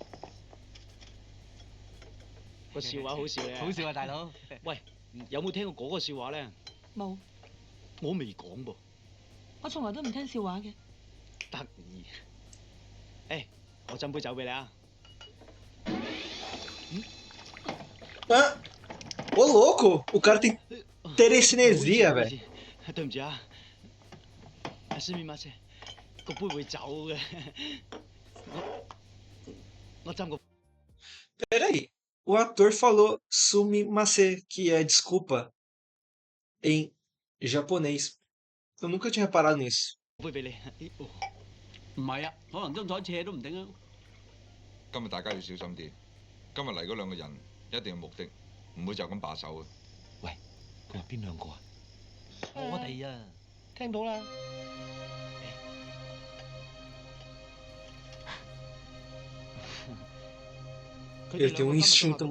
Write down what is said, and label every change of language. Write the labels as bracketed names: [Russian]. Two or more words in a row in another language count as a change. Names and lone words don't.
[Cantonese] 個笑話好笑咧，好笑啊，大佬！喂，有冇聽過嗰個笑話咧？冇，我未講噃。我從來都唔聽笑話嘅。得意。誒，我斟杯酒俾你啊！ [Portuguese] Ah, ô, louco. O cara tem telecinesia, velho. [Cantonese] 對唔住啊，すみません，個杯會走嘅。我斟個。 [Portuguese] Peraí. O ator falou sumimasen, que é desculpa, em japonês. Eu nunca tinha reparado nisso. [Cantonese] 杯俾你。唔係啊，可能張台斜都唔定啊。今日大家要小心啲。今日嚟嗰兩個人一定有目的，唔會就咁把守嘅。喂，佢話邊兩個啊？我哋啊，聽到啦。佢哋兩個今日都嚇到